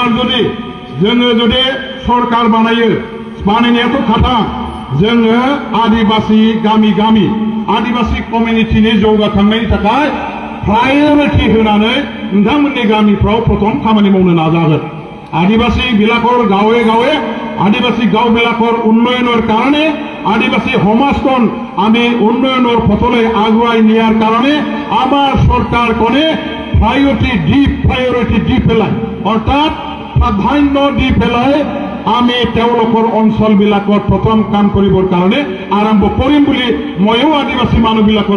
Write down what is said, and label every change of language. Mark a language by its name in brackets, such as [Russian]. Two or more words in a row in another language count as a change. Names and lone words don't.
[Bodo] जुदि जोङो जुदि सरकार बानायनायाथ' खाथा जोङो आदिबासी गामि गामि आदिबासी कमिउनिटिनि जौगाखांनायनि थाखाय प्रायोरिटी होनानै नोंथांमोननि गामिफ्राव प्रथम खामानि मावनो नाजागोन [Assamese] আদিবাসী বিলাকৰ গাঁৱে গাঁৱে আদিবাসী গাঁও বিলাকৰ উন্নয়নৰ কাৰণে আদিবাসী সমাজখন আমি উন্নয়নৰ পথলৈ আগুৱাই নিয়াৰ কাৰণে আমাৰ চৰকাৰখনে প্ৰায়োৰিটি দি পেলাই অৰ্থাৎ প্ৰাধান্য দি পেলাই আমি তেওঁলোকৰ অঞ্চলবিলাকত প্ৰথম কাম কৰিবৰ কাৰণে আৰম্ভ কৰিম বুলি ময়ো আদিবাসী মানুহবিলাকৰ